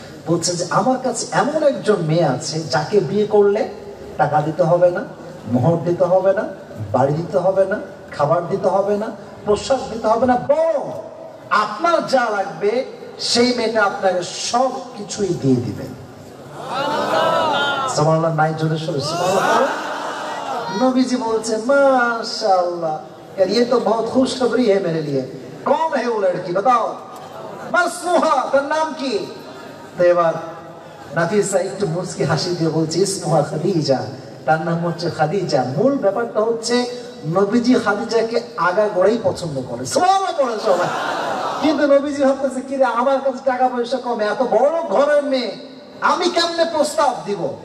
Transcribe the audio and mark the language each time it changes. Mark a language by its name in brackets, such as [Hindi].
[Bangla] বলছে যে আমার কাছে এমন একজন মেয়ে আছে যাকে বিয়ে করলে টাকা দিতে হবে না, মোহর দিতে হবে না, বাড়ি দিতে হবে না, খাবার দিতে হবে না, পোশাক দিতে হবে না, বরং আপনার যা লাগবে সেই মেয়েটা আপনাকে সব কিছুই দিয়ে দিবে। সুবহানাল্লাহ, নাই জোরে সোরে সুবহানাল্লাহ। [Hindi] नबी बोलते माशाअल्लाह यार ये तो बहुत खुशखबरी है मेरे लिए। कौन है वो लड़की बताओ? [Bangla] मसमुहा, তার নাম কি? তো এবার নাফিসা একটু মুচকি হাসি দিয়ে বলছে ইসমুহা খাদিজা, তার নাম হচ্ছে খাদিজা। মূল ব্যাপারটা হচ্ছে নবীজি খাদিজাকে আগা গোড়াই পছন্দ করে, সুবহানাল্লাহ বলেন সবাই। কিন্তু নবীজি ভাবতেছে কি রে, আমার কাছে টাকা পয়সা কমে, এত বড় ঘরের মেয়ে আমি কেমনে প্রস্তাব দিব?